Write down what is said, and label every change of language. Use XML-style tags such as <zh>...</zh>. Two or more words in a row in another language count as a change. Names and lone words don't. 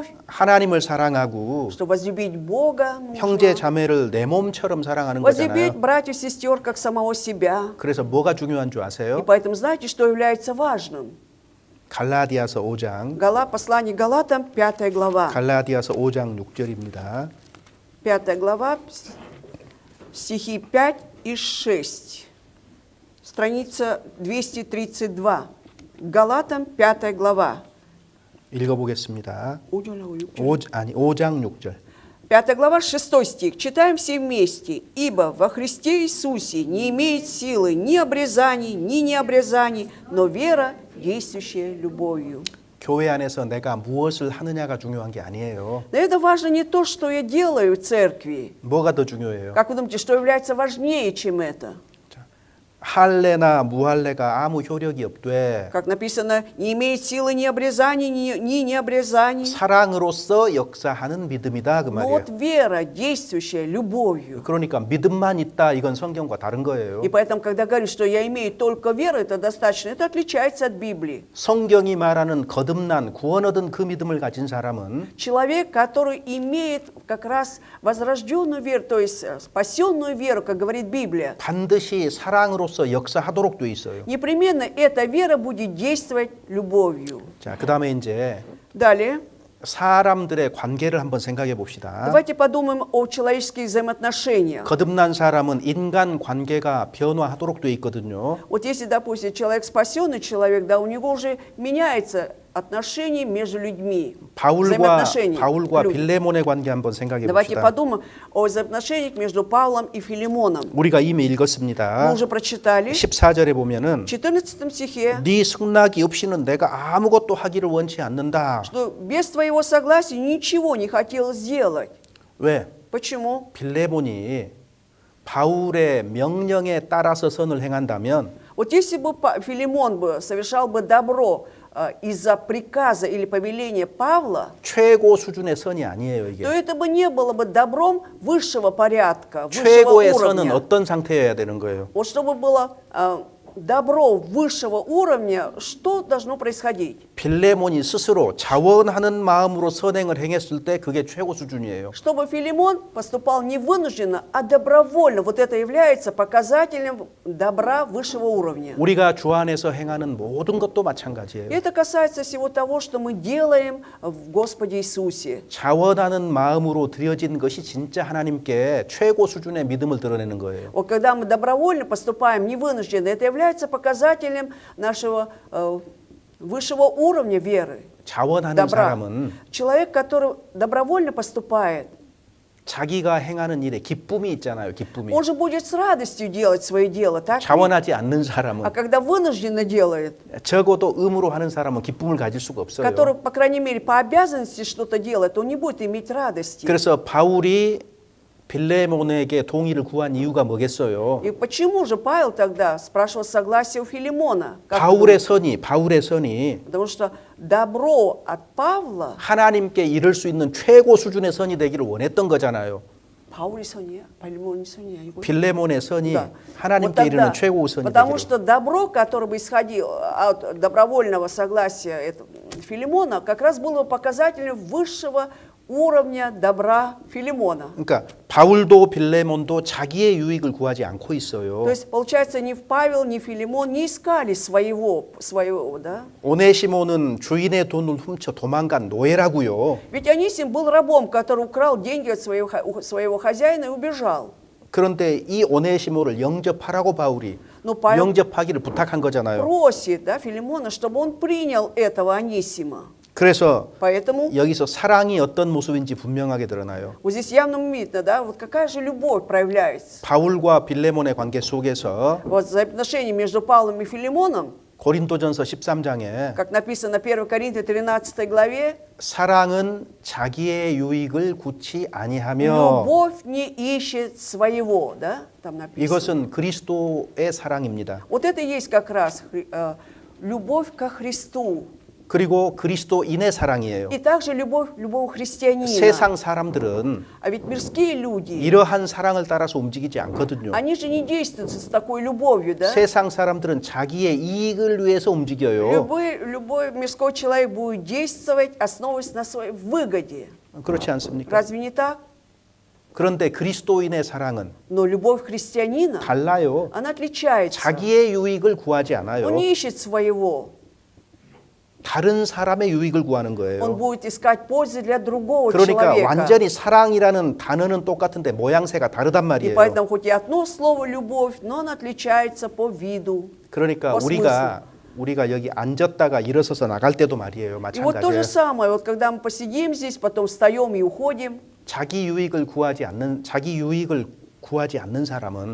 <ko>하나님을 사랑하고</ko> <ru>Что возлюбить Бога</ru> <ko>형제</ko> <ru>нужно,</ru> <ko>자매를 내 몸처럼 사랑하는</ko> <ru>возлюбить</ru> <ko>거잖아요.</ko> <ru>братьев и сестер как самого себя.</ru> <ko>그래서 뭐가 중요한 줄</ko> <ru>И</ru> <ko>아세요?</ko> <ru>поэтому знаете, что является важным?</ru> <ko>갈라디아서 5장</ko> <ru>Послание Галатам, 5 глава.</ru> <ko>갈라디아서 5장 6절입니다.</ko> <ru>5 глава, стихи 5 и 6. Страница 232. Галатам, 5 глава.</ru> <ko>읽어보겠습니다. 5 5장 6절.</ko> <ru>5 глава, 6 стих. Читаем все вместе. «Ибо во Христе Иисусе не имеет силы ни обрезаний, ни необрезаний, но вера, действующая любовью».</ru> <ko>교회 안에서 내가 무엇을 하느냐가 중요한 게 아니에요.</ko> <ru>Но это важно не то, что я делаю в церкви.</ru> <ko>뭐가 더 중요해요?</ko> <ru>Как вы думаете, что является важнее, чем это?</ru> <ko>할례나 무할례가 아무 효력이 없되</ko> <ru>Как написано, не имеет силы ни обрезаний, ни необрезаний.</ru> <ko>사랑으로서 역사하는 믿음이다 그</ko> <ru>Но</ru> <ko>말이에요.</ko> <ru>вот вера, действующая любовью.</ru> <ko>그러니까 믿음만 있다 이건 성경과 다른 거예요.</ko> <ru>И поэтому, когда говорят, что я имею только веру, это достаточно, это отличается от Библии.</ru> <ko>성경이 말하는 거듭난 구원 얻은 그 믿음을 가진 사람은</ko> <ru>Человек, который имеет как раз возрожденную веру, то есть спасенную веру, как говорит Библия,</ru> <ko>반드시 사랑으로서 역사하도록 돼 있어요.</ko> <ru>непременно эта вера будет действовать любовью.</ru> <ko>자, 그다음에 이제</ko> <ru>Далее,</ru> <ko>사람들의 관계를 한번 생각해 봅시다.</ko> <ru>давайте подумаем о человеческих взаимоотношениях.</ru> <ko>거듭난 사람은 인간 관계가 변화하도록 돼 있거든요.</ko> <ru>Вот если, допустим, человек спасенный человек, да, у него уже меняется отношения между людьми.</ru> <ko>바울과</ko> <ru>взаимоотношения людей.</ru> <ko>빌레몬의 관계 한번 생각해</ko> <ru>Давайте</ru> <ko>봅시다.</ko> <ru>подумаем о взаимоотношениях между Павлом и Филимоном.</ru> <ko>우리가 이미</ko> <ru>Мы</ru> <ko>읽었습니다.</ko> <ru>уже прочитали.</ru> <ko>14절에 보면은</ko> <ru>В 14 стихе,</ru> <ko>네 승낙이 없이는 내가 아무것도 하기를 원치 않는다.</ko> <ru>что без твоего согласия ничего не хотел сделать.</ru> <ko>왜?</ko> <ru>Почему?</ru> <ko>빌레몬이 바울의 명령에 따라서 선을 행한다면</ko> <ru>Вот если бы Филимон бы совершал бы добро из-за приказа или повеления Павла,</ru> <ko>최고 수준의 선이 아니에요,</ko> <ru>то</ru> <ko>이게.</ko> <ru>это бы не было бы добром высшего порядка, высшего</ru> <ko>최고의 선은</ko> <ru>уровня.</ru> <ko>어떤 상태여야 되는 거예요?</ko> <ru>Вот чтобы было добро высшего уровня, что должно происходить?</ru> <ko>빌레몬이 스스로 자원하는 마음으로 선행을 행했을 때 그게 최고 수준이에요.</ko> <ru>Чтобы Филимон поступал не вынужденно, а добровольно. Вот это является показателем добра высшего уровня.</ru> <ko>우리가 주 안에서 행하는 모든 것도 마찬가지예요.</ko> <ru>И это касается всего того, что мы делаем в Господе Иисусе.</ru> <ko>자원하는 마음으로 드려진 것이 진짜 하나님께 최고 수준의 믿음을 드러내는 거예요.</ko> <ru>Вот когда мы добровольно поступаем, не вынужденно, это является показателем нашего высшего уровня веры,</ru> <ko>자원하는</ko> <ru>добра.</ru> <ko>사람은</ko> <ru>Человек, который добровольно поступает,</ru> <ko>자기가 행하는 일에 기쁨이 있잖아요. 기쁨이.</ko> <ru>он же будет с радостью делать свое дело, так?</ru> <ko>자원하지 않는</ko> <ru>А</ru> <ko>사람은</ko> <ru>когда вынужденно делает,</ru> <ko>적어도 의무로 하는 사람은 기쁨을 가질 수가 없어요.</ko> <ru>который, по крайней мере, по обязанности что-то делает, он не будет иметь радости.</ru> <ko>그래서 바울이 빌레몬에게 동의를 구한 이유가 뭐겠어요?</ko> <ru>И почему же Павел тогда спрашивал согласие у Филимона? Как</ru> <ko>바울의</ko> <ru>думаете?</ru> <ko>선이</ko> <ru>Потому что добро от Павла,</ru> <ko>하나님께 이를 수 있는 최고 수준의 선이 되기를 원했던 거잖아요. Паули Сония, Пальмони Сония. 빌레몬의 선이</ko> <ru>Да.</ru> <ko>하나님께 이르는 최고 선이</ko> <ru>Потому</ru> <ko>되기를.</ko> <ru>что добро, которое бы исходило от добровольного согласия Филимона, как раз было показателем высшего уровня добра Филимона.</ru> <ko>그러니까 바울도 빌레몬도 자기의 유익을 구하지 않고 있어요.</ko> <ru>То есть, получается, ни Павел, ни Филимон не искали своего, да?</ru> <ko>오네시모는 주인의 돈을 훔쳐 도망간 노예라고요.</ko> <ru>Ведь Анисим был рабом, который украл деньги от своего хозяина и убежал.</ru> <ko>그런데 이 오네시모를 영접하라고 바울이</ko> <ru>Но Павел</ru> <ko>영접하기를 부탁한 거잖아요.</ko> <ru>просит, да, Филимона, чтобы он принял этого Анисима.</ru> <ko>그래서</ko> <ru>Поэтому</ru> <ko>여기서 사랑이 어떤 모습인지 분명하게 드러나요.</ko> <ru>вот здесь явно видно, да, вот какая же любовь проявляется.</ru> <ko>바울과 빌레몬의 관계 속에서</ko> <ru>Вот взаимоотношения между Павлом и Филимоном,</ru> <ko>고린도전서 13장에</ko> <ru>как написано 1 Коринфе 13 главе,</ru> <ko>사랑은 자기의 유익을 굳이 아니하며</ko> <ru>любовь не ищет своего, да, там написано.</ru> <ko>이것은 그리스도의 사랑입니다.</ko> <ru>Вот это и есть как раз любовь ко Христу.</ru> <ko>그리고 그리스도인의 사랑이에요.</ko> <ru>И также любовь любого христианина.</ru> <ko>세상 사람들은</ko> <ru>А ведь мирские люди,</ru> <ko>이러한 사랑을 따라서 움직이지 않거든요.</ko> <ru>они же не действуют с такой любовью, да?</ru> <ko>세상 사람들은 자기의 이익을 위해서 움직여요.</ko> <ru>Любой мирской человек будет действовать, основываясь на своей выгоде.</ru> <ko>그렇지 않습니까?</ko> <ru>Разве не так?</ru> <ko>그런데 그리스도인의 사랑은</ko> <ru>Но любовь христианина,</ru> <ko>달라요.</ko> <ru>она отличается.</ru> <ko>자기의 유익을 구하지</ko> <ru>Он</ru> <ko>않아요.</ko> <ru>не ищет своего.</ru> <ko>다른 사람의 유익을 구하는</ko> <ru>Он</ru> <ko>거예요.</ko> <ru>будет искать пользы для другого</ru> <ko>그러니까</ko> <ru>человека.</ru> <ko>완전히 사랑이라는 단어는 똑같은데 모양새가 다르단</ko> <ru>И</ru> <ko>말이에요.</ko> <ru>поэтому хоть и одно слово «любовь», но оно отличается по виду.</ru> <ko>그러니까</ko> <ru>по</ru> <ko>우리가 여기 앉았다가 일어서서 나갈 때도 말이에요.</ko> <ru>И вот то же</ru> <ko>마찬가지예요.</ko> <ru>самое, вот когда мы посидим здесь, потом встаем и уходим,</ru> <ko>자기 유익을 구하지 않는 사람은</ko>